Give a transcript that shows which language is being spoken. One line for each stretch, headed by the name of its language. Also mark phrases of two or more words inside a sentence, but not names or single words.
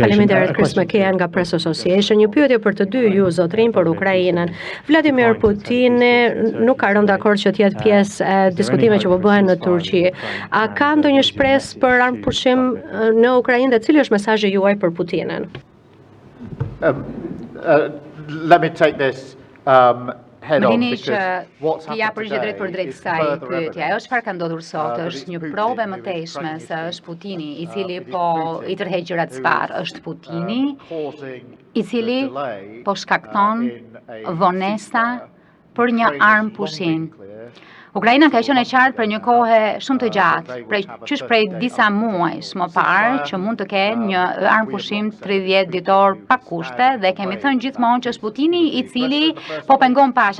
Albanian: Faleminderit, Chris McKeon nga Press Association. Një pyetje për të dy ju zotrin për Ukrainën. Vladimir Putini nuk ka rënë dakord që të jetë pjesë e diskutimeve që po bëhen në Turqi. A ka ndonjë shpresë për armëpushim në Ukrainë dhe cili është mesazhi juaj për Putinin?
English: Let me take this head
Albanian: Më
English: on
Albanian: dini që
English: because what's
Albanian: t'ja
English: happened
Albanian: përgjigj drejt për
English: today
Albanian: drejt
English: is
Albanian: kësaj
English: further
Albanian: pyetje. Ajo çfarë ka ndodhur sot është një provë më tejshme se është Putini i cili po i tërheq gjërat sparë, është Putini i cili po shkakton vonesa për një armëpushim. Ukraina ka qenë e qartë për një kohë shumë të gjatë, prej disa muajsh më parë që mund të kenë një armëpushim 30 ditor pa kushte dhe kemi thënë gjithmonë që është Putini i cili po pengon paqen.